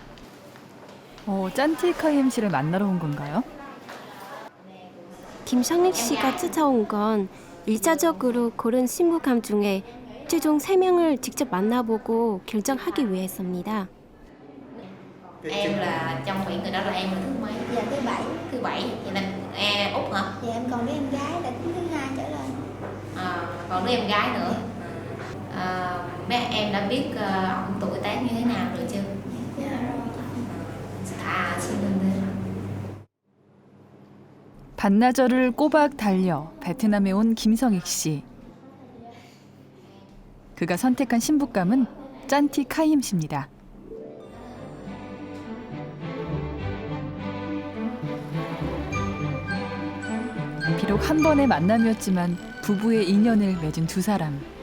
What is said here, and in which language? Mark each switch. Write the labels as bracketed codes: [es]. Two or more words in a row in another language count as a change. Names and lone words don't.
[ko] 짠 T Kaiem 씨를 만나러 온 건가요? 김성익 씨가 찾아온 건 일차적으로 고른 신부감 중에 최종 3명을 직접 만나보고 결정하기 위해서입니다. [vi] Em là trong biển người đó là em là thứ mấy? Dạ thứ bảy. Thứ bảy. Vậy là Út hả? Dạ em còn đứa em gái là tính thứ hai trở lên. Còn đứa em gái nữa. Mấy em đã biết ông tuổi tác như thế nào rồi chưa? Dạ rồi. Xin lỗi. [ko] 반나절을 꼬박 달려 베트남에 온 김성익 씨. 그가 선택한 신부감은 짠티 카임 씨입니다. 비록 한 번의 만남이었지만 부부의 인연을 맺은 두 사람.